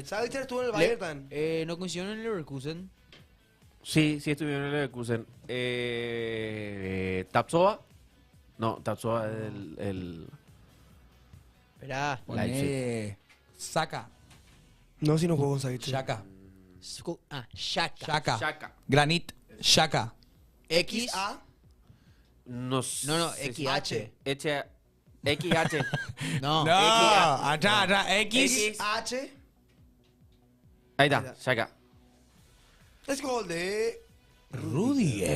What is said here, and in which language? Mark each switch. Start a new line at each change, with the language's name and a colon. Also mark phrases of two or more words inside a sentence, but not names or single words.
Spanish: Savitzer estuvo en el Bayern también. No coincidió en el Leverkusen. Sí, estuvieron en el Leverkusen. Tapsoba. No, Tapsoba es el... Esperá. Poné Saca. No, si no jugó con Savitzer. Shaka. Shaka. Shaka. Granit. Shaka. X. A. No, No, XH. XH. No. No, atrás. X. H. Ahí está, Shaka. Es gol de... Rudiger.